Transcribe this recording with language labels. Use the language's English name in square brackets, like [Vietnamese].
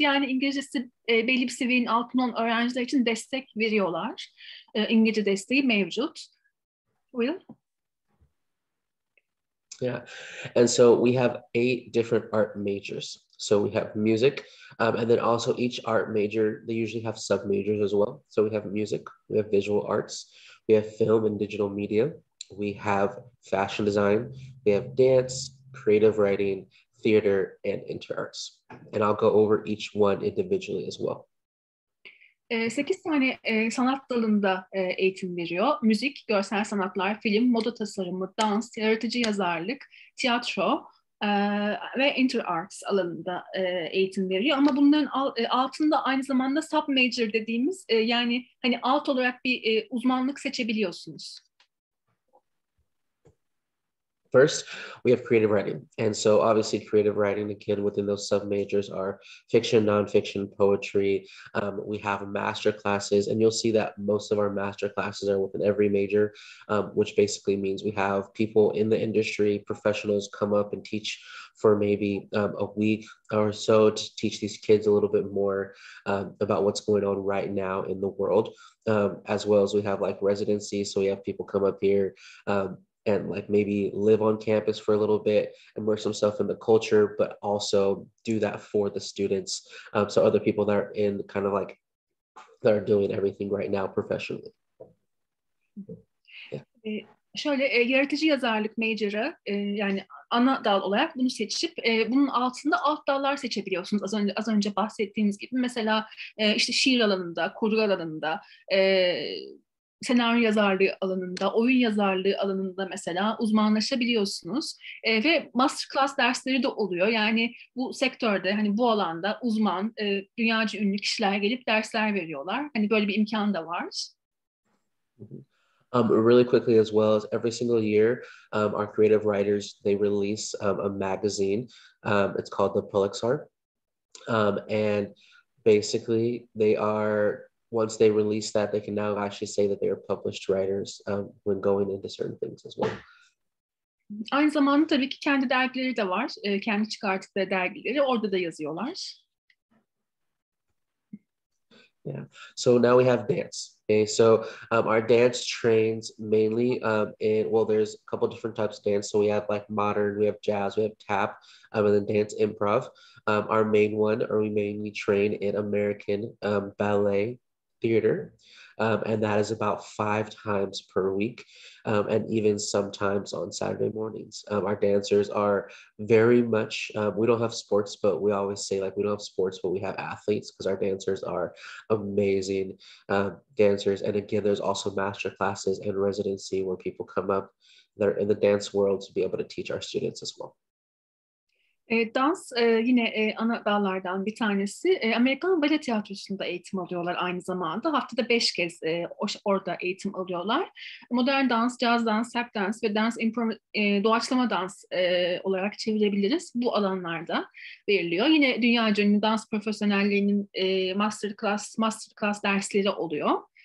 [Turkish] Yani İngilizcesi belli bir seviyenin altında olan öğrenciler için destek veriyorlar. İngilizce desteği mevcut. Will? [English] Yeah, and so we have 8 different art majors. So we have music, and then also each art major, they usually have sub majors as well. So we have music, we have visual arts, we have film and digital media, we have fashion design, we have dance, creative writing, theater, and interarts. And I'll go over each one individually as well. [Turkish] 8 tane sanat dalında eğitim veriyor. Müzik, görsel sanatlar, film, moda tasarımı, dans, yaratıcı yazarlık, tiyatro ve interarts alanında eğitim veriyor. Ama bunların altında aynı zamanda sub major dediğimiz, yani hani alt olarak bir uzmanlık seçebiliyorsunuz. [English] First, we have creative writing. And so obviously creative writing, again, within those sub-majors are fiction, nonfiction, poetry. We have master classes, and you'll see that most of our master classes are within every major, which basically means we have people in the industry, professionals, come up and teach for maybe a week or so to teach these kids a little bit more about what's going on right now in the world, as well as we have like residency. So we have people come up here and like maybe live on campus for a little bit, immerse themselves in the culture, but also do that for the students. So other people that are in kind of like, that are doing everything right now professionally. Yeah. [Turkish] Yaratıcı yazarlık major'ı, yani ana dal olarak bunu seçip bunun altında alt dallar seçebiliyorsunuz. Az önce bahsettiğiniz gibi mesela işte şiir alanında, kurgu alanında, senaryo yazarlığı alanında, oyun yazarlığı alanında mesela uzmanlaşabiliyorsunuz. Ve masterclass dersleri de oluyor. Yani bu sektörde, hani bu alanda uzman, dünyaca ünlü kişiler gelip dersler veriyorlar. Hani böyle bir imkan da var. [English] Really quickly as well, as every single year, our creative writers, they release a magazine. It's called the Pulitzer. And basically they are, once they release that, they can now actually say that they are published writers when going into certain things as well. [Turkish] Aynı zamanda tabii ki kendi dergileri de var. Kendi çıkarttıkları dergileri, orada da yazıyorlar. [English] Yeah. So now we have dance. Okay. So our dance trains mainly in, well, there's a couple different types of dance. So we have like modern, we have jazz, we have tap, and then dance improv. Our main one, or we mainly train in American ballet, theater, and that is about 5 times per week, and even sometimes on Saturday mornings. Our dancers are very much, we don't have sports, but we always say like we don't have sports, but we have athletes because our dancers are amazing dancers. And again, there's also master classes and residency where people come up that are in the dance world to be able to teach our students as well. [Turkish] Dans yine ana dallardan bir tanesi. Amerikan Bale Tiyatrosu'nda eğitim alıyorlar aynı zamanda. Haftada 5 kez orada eğitim alıyorlar. Modern dans, caz dans, tap dans ve doğaçlama dans olarak çevirebiliriz. Bu alanlarda veriliyor. Yine dünyaca ünlü dans profesyonellerinin masterclass dersleri oluyor.